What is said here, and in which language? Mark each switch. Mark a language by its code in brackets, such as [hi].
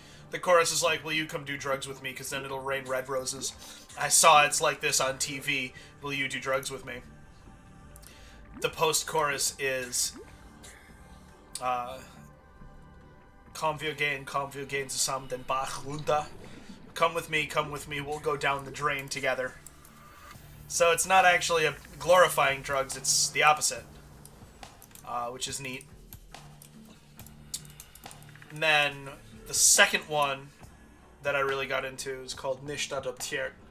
[en] The chorus is like, will you come do drugs with me, because then it'll rain red roses. I saw it's like this on TV. Will you do drugs with me? The post-chorus is, [de] Komm wir gehen zusammen den Bach runter. [en] Come with me, we'll go down the drain together. So it's not actually a glorifying drugs, it's the opposite. Which is neat. And then the second one that I really got into is called Nicht adoptiert.